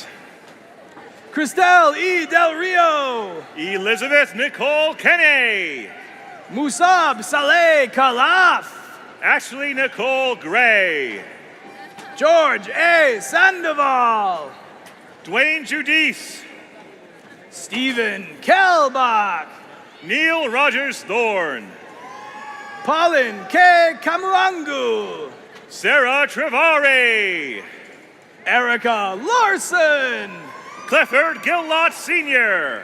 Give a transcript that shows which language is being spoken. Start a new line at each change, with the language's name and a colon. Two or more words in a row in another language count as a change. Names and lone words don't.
English: Cristel E. Del Rio. Elizabeth Nicole Kenney. Musab Saleh Khalaf. Ashley Nicole Gray. George A. Sandoval. Dwayne Judice. Stephen Kelbach. Neil Rogers Thorne. Pauline K. Kamuangu. Sarah Trevari. Erica Larson. Clifford Gillott Sr.